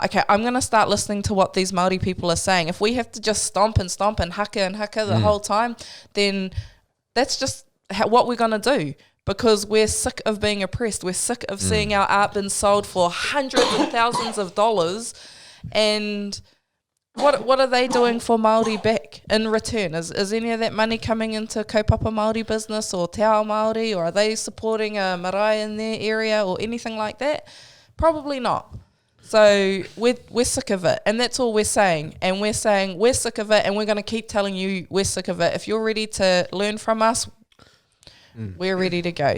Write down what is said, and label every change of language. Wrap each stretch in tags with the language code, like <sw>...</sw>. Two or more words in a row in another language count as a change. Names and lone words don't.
<en>Okay, I'm going to start listening to what these Māori people are saying. If we have to just stomp and haka the whole time, then that's just what we're going to do. Because we're sick of being oppressed. We're sick of seeing our art being sold for hundreds and thousands of dollars. And what are they doing for Māori back in return? Is any of that money coming into</en> <mi>kaupapa Māori</mi> <en>business or</en> <mi>te ao Māori?</mi> <en>Or are they supporting a marae in their area or anything like that? Probably not. So we're sick of it. And that's all we're saying. And we're saying we're sick of it, and we're going to keep telling you we're sick of it. If you're ready to learn from us, we're ready to go.</en>